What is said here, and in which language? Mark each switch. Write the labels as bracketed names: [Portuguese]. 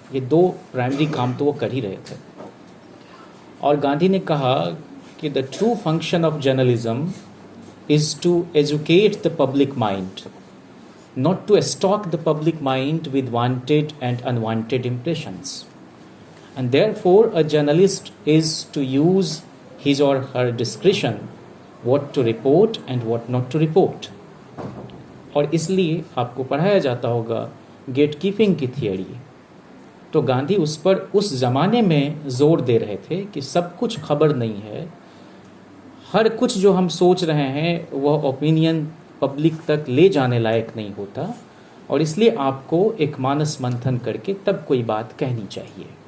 [Hindi] ये दो प्राइमरी काम तो वो कर ही रहे थे। और गांधी ने कहा कि [English] The true function of journalism is to educate the public mind, not to stock the public mind with wanted and unwanted impressions. And therefore, a journalist is to use his or her discretion what to report and what not to report. [Hindi] और इसलिए आपको पढ़ाया जाता होगा gate keeping की theory. तो गांधी उस पर उस ज़माने में ज़ोर दे रहे थे कि सब कुछ खबर नहीं है, हर कुछ जो हम सोच रहे हैं वह ओपिनियन पब्लिक तक ले जाने लायक नहीं होता, और इसलिए आपको एक मानस मंथन करके तब कोई बात कहनी चाहिए।